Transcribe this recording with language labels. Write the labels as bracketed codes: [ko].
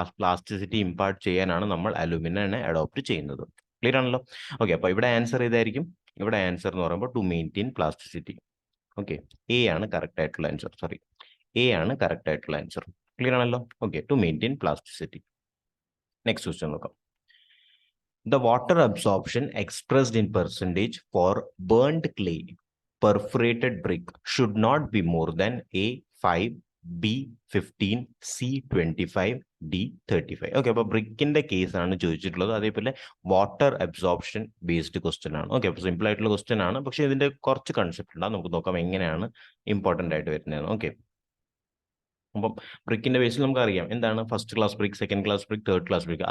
[ml] Plasticity impart ചെയ്യാനാണ് നമ്മൾ അലൂമിനെ adopt ചെയ്യുന്നത്. ക്ലിയർ ആണല്ലോ? ഓക്കെ, അപ്പോൾ ഇവിടെ ആൻസർ ഇതായിരിക്കും. ഇവിടെ ആൻസർ എന്ന് പറയുമ്പോൾ [en] To maintain plasticity. [ml] Okay, A ആണ് കറക്റ്റ് ആയിട്ടുള്ള ആൻസർ. സോറി, എ ആണ് കറക്റ്റ് ആയിട്ടുള്ള ആൻസർ. ക്ലിയർ ആണല്ലോ? Okay, [en] To maintain plasticity. [ml] Next question നോക്കാം. [en] The water absorption expressed in percentage for burnt clay perforated brick should not be more than A5, B15, C25, D35. [ml] Okay, അപ്പൊ ബ്രിക്കിന്റെ case ആണ് ചോദിച്ചിട്ടുള്ളത്. അതേപോലെ water absorption based question ആണ്. Okay, അപ്പൊ simple ആയിട്ടുള്ള question ആണ്, പക്ഷെ ഇതിന്റെ കുറച്ച് കൺസെപ്റ്റ് ഉണ്ട്. നമുക്ക് നോക്കാം എങ്ങനെയാണ് ഇമ്പോർട്ടന്റ് ആയിട്ട് വരുന്നത്. ഓക്കെ, അപ്പം ബ്രിക്കിന്റെ ബേസിൽ നമുക്ക് അറിയാം എന്താണ് first class brick, second class brick, third class brick.